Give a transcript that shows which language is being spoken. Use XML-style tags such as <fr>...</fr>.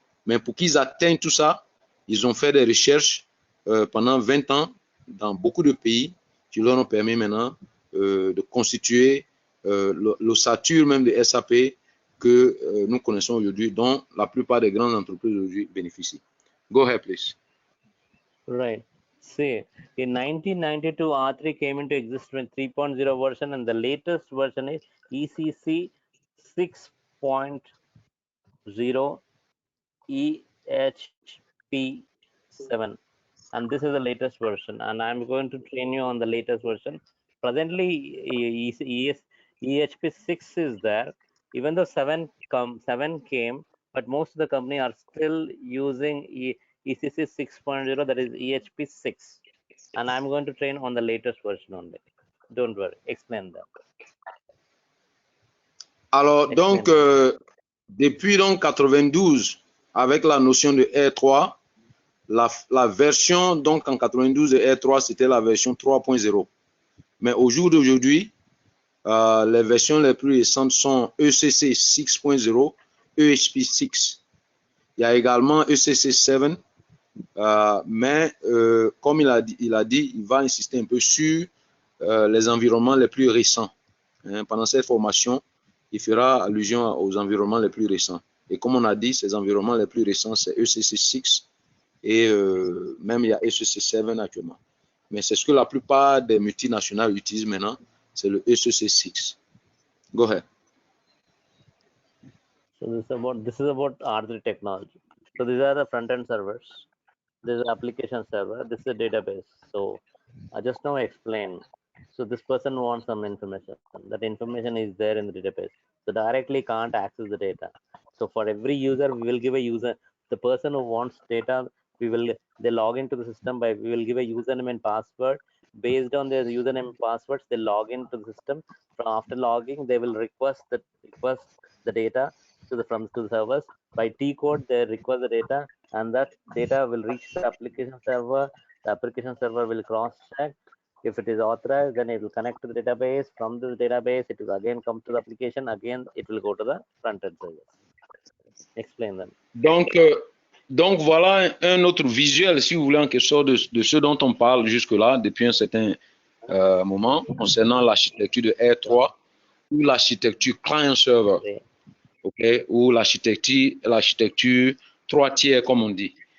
<fr>Mais pour qu'ils atteignent tout ça, ils ont fait des recherches pendant 20 ans dans beaucoup de pays qui leur ont permis maintenant de constituer l'ossature même de SAP que nous connaissons aujourd'hui, dont la plupart des grandes entreprises aujourd'hui bénéficient.</fr> <en>Go ahead, please. Right. See, in 1992, R3 came into existence with 3.0 version, and the latest version is ECC 6.0 EHP7. And this is the latest version, and I'm going to train you on the latest version. Presently, EHP6 is there, even though 7 came, but most of the company are still using ECC 6.0, that is EHP6, and I'm going to train on the latest version only. Don't worry, explain that.</en> <fr>Alors, donc, depuis donc 92, avec la notion de R3, la version donc en 92 de R3, c'était la version 3.0. Mais au jour d'aujourd'hui, les versions les plus récentes sont ECC 6.0, EHP6. Il y a également ECC 7, mais comme il a dit, il va insister un peu sur les environnements les plus récents. Hein, pendant cette formation, il fera allusion aux environnements les plus récents. Et comme on a dit, ces environnements les plus récents, c'est ECC 6 et même il y a ECC 7 actuellement. Mais c'est ce que la plupart des multinationales utilisent maintenant, c'est le ECC 6.</fr> <en>Go ahead. So this is about R3 technology. So these are the front-end servers. This is the application server. This is a database. So I just now explain. So this person wants some information. That information is there in the database. So directly can't access the data. So for every user, we will give a user. The person who wants data, they log into the system we will give a username and password. Based on their username and passwords, they log into the system. After logging, they will request the data to the servers. By T code, they request the data, and that data will reach the application server. The application server will cross-check. If it is authorized, then it will connect to the database. From the database, it will again come to the application. Again, it will go to the front-end server. Explain them.</en> <fr>Donc voilà un autre visuel, si vous voulez, en quelque sorte de ce dont on parle jusque-là depuis un certain moment concernant l'architecture de R3. ou l'architecture client-server,</fr> <en>Okay.</en> <fr>ok, ou l'architecture 3 tiers, comme on dit.</fr>